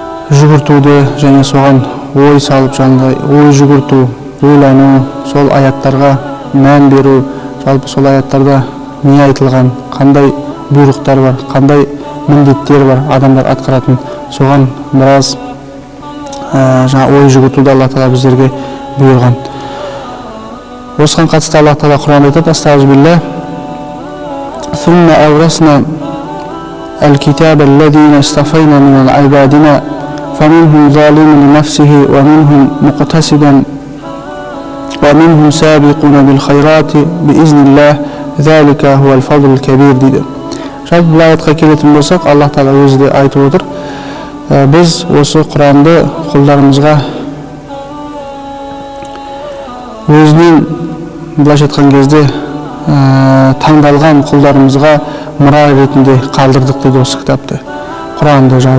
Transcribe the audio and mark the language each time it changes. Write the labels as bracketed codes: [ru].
[kk] жүгіртуді және соған ой салып, ой жүгірту, ойлану, сол аяттарға мән беру, жалпы сол аяттарда не айтылған, қандай бұйрықтар бар, қандай міндеттер бар адамдар атқаратын, соған біраз ой жүгіртуді Алла Тағала біздерге бұйырған. Осыған қатысты Алла Тағала Құранда айтады: Астағфируллах. [ar] ثم أورثنا الكتاب الذين اصطفينا من عبادنا فمنهم ظالم لنفسه ومنهم مقتصد ومنهم سابقون بالخيرات بإذن الله ذلك هو الفضل الكبير [kk] дейді. Жалпы бұл аятқа келетін болсақ, Аллах Тағала өзі де айтып отыр: біз осы Құранды құлдарымызға өзінен, былайша айтқан кезде, таңдалған құлдарымызға мұра ретінде қалдырдық дейді осы кітапты, Құранды.